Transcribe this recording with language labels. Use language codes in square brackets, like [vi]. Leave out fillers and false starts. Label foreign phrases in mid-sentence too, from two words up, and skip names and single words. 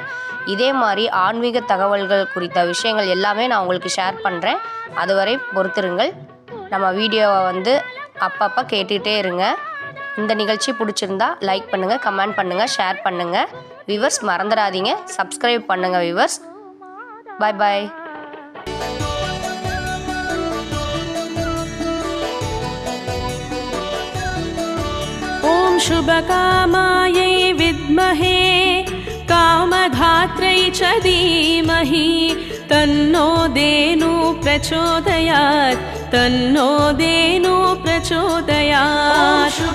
[ta] இதே மாதிரி ஆன்மீக தகவல்கள் குறித்த விஷயங்கள் எல்லாமே நான் உங்களுக்கு ஷேர் பண்ணுறேன். அதுவரை பொறுத்திருங்கள். நம்ம வீடியோவை அப்பப்போ கேட்டுகிட்டே இருங்க. இந்த நிகழ்ச்சி பிடிச்சிருந்தா லைக் பண்ணுங்கள், கமெண்ட் பண்ணுங்கள், ஷேர் பண்ணுங்கள். வியூவர்ஸ் மறந்துடாதீங்க, சப்ஸ்கிரைப் பண்ணுங்கள் வியூவர்ஸ். [en] bye bye. [sa] शुभकामायै विद्महे कामधात्रै च धीमहि तन्नो धेनु प्रचोदयात्, तन्नो धेनु प्रचोदयात्.